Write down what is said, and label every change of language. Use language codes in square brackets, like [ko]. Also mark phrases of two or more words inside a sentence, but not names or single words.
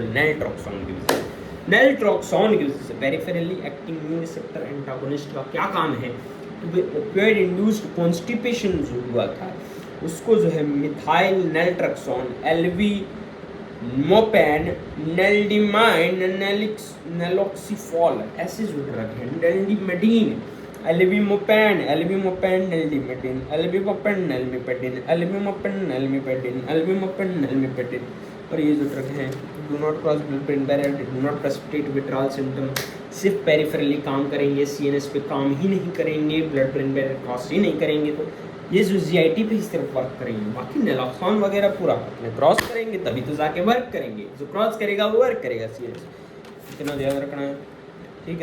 [hi] नेलट्रोक्सोन की वजह से [en] peripherally acting mu receptor antagonist [hi] का क्या काम है, तो भाई [en] opioid induced constipation [hi] जो हुआ था उसको जो है मिथाइल नेलट्रोक्सोन, एलवी मोपेन, नेल्डिमाइन, नेलॉक्सिफॉल, ऐसे जो ड्रग है, नेल्डिमेडिन, एल्वीमोपेन, नेल्डिमेडिन, एल्वीमोपेन, नेल्मिपेडिन, और ये जो ड्रग हैं [en] do not cross blood brain barrier, do not precipitate withdrawal symptom, [hi] सिर्फ पेरिफेरली काम करेंगे, सीएनएस पे काम ही नहीं करेंगे, [en] blood brain barrier [hi] क्रॉस ही नहीं करेंगे, तो ये जो जीआईटी पे इस तरफ वर्क करेंगे। बाकी नेलॉक्सोन वगैरह पूरा अपने क्रॉस करेंगे तभी तो जाके वर्क करेंगे, जो क्रॉस करेगा वो वर्क करेगा सीएनएस, इतना ध्यान रखना है, ठीक है।